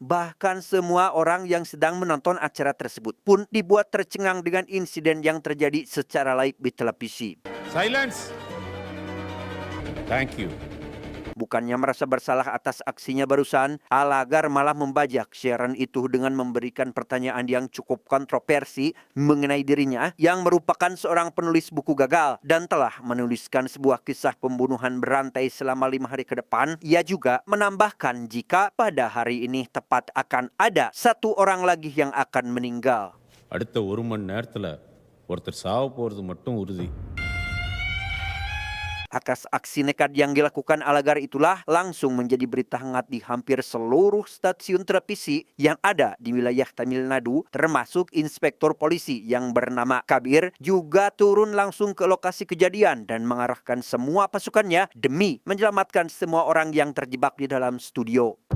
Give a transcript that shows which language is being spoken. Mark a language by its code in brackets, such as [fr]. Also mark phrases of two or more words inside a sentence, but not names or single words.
[id] Bahkan semua orang yang sedang menonton acara tersebut pun dibuat tercengang dengan insiden yang terjadi secara live di televisi. [en] Silence. Thank you. [id] Bukannya merasa bersalah atas aksinya barusan, Alagar malah membajak siaran itu dengan memberikan pertanyaan yang cukup kontroversi mengenai dirinya yang merupakan seorang penulis buku gagal dan telah menuliskan sebuah kisah pembunuhan berantai selama 5 hari ke depan. Ia juga menambahkan jika pada hari ini tepat akan ada satu orang lagi yang akan meninggal. [ta] அடுத்த 1 மணி நேரத்துல ஒருத்தர் சாவ போறது மட்டும் உறுதி. [id] Atas aksi nekat yang dilakukan Alagar itulah langsung menjadi berita hangat di hampir seluruh stasiun televisi yang ada di wilayah Tamil Nadu, termasuk inspektur polisi yang bernama Kabir juga turun langsung ke lokasi kejadian dan mengarahkan semua pasukannya demi menyelamatkan semua orang yang terjebak di dalam studio.